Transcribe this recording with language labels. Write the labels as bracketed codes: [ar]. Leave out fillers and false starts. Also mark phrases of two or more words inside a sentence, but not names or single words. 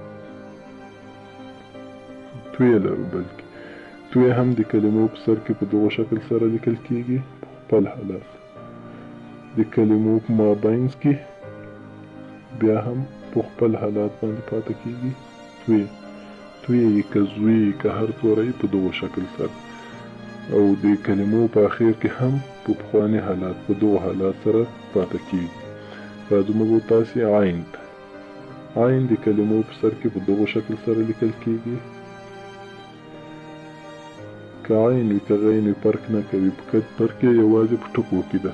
[ps] توی لرو، بلکې توی هم د کلمو په سر کې په دغه شکل سره لیکل کېږي، په خپل حالات. د کلمو په مابینځ کې بیا هم په خپل حالات باندې پاتې کېږي. توی، توی، که زوی، که هر توری په دغه شکل سره، او د کلمو په اخر کې هم په پخواني حالات، په دغه حالات سره پاتې کېږي. راځو موږ تاسې عین ته. عین د کلمو په سر کې په دغه شکل سره لیکل کېږي، که عین وي که غین وي فرق نه کوي، فرق یې یوازې په ټکو کې ده.